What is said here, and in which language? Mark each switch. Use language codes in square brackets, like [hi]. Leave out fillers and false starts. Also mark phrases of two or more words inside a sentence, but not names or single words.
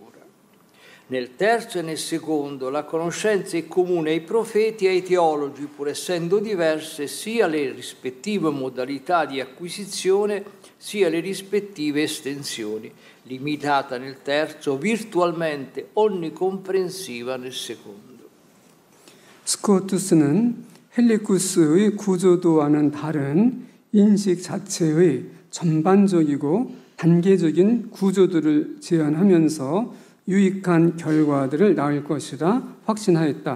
[it] Nel terzo e nel secondo la conoscenza è comune ai profeti e ai teologi, pur essendo diverse sia le rispettive modalità di acquisizione sia le rispettive estensioni, limitata nel terzo, virtualmente onnicomprensiva nel secondo. [ko] 스코투스는 헬리쿠스의 구조도와는 다른 인식 자체의 전반적이고 단계적인 구조들을 제안하면서 유익한 결과들을 낳을 것이라 확신하였다.